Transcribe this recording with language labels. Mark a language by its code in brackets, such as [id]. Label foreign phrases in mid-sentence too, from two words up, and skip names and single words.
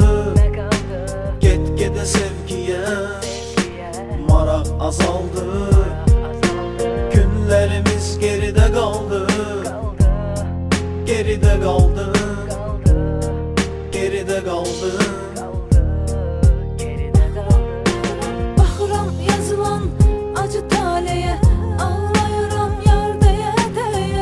[az] Get-gedə sevgiye, maraq azaldı. [tr] Günlerimiz geride kaldı, geride kaldı, geride kaldı. [az] Baxıram yazılan acı taleye, ağlayıram yar deyə deyə.